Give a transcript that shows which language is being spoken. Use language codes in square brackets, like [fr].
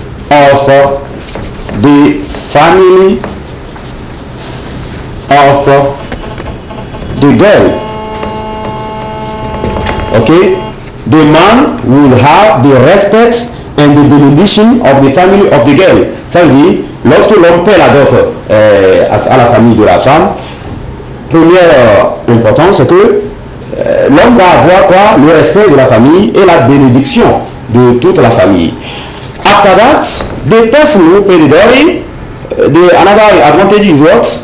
[en] of the family of the girl. Okay, the man will have the respect and the benediction of the family of the girl. [fr] Ça veut dire, lorsque l'homme paie la dot à la famille de la femme, première importance, c'est que l'homme va avoir quoi? Le respect de la famille et la bénédiction de toute la famille. [en] After that, the person who pay the dowry, another advantage is what?